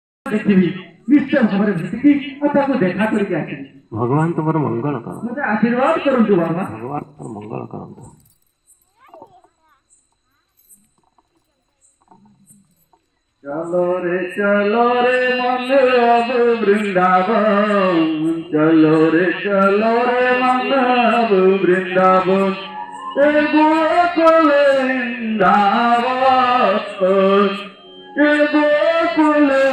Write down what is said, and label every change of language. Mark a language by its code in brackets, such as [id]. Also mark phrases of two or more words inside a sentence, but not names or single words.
[or] ଦେଖିବି ନିଶ୍ଚୟ ଭାବରେ ଭେଟିକି ଆଉ ତାକୁ ଦେଖା କରିକି ଆସିବି। ଭଗବାନ ତୁମର ମଙ୍ଗଳ କରନ୍ତୁ। ମତେ ଆଶୀର୍ବାଦ କରନ୍ତୁ ବାବା। ଭଗବାନ ତୁମର ମଙ୍ଗଳ କରନ୍ତୁ। [hi] चलो रे मन अब वृंदावन, चलो रे मन अब वृंदावन, ए गोकुल वृंदावन, ए गोकुल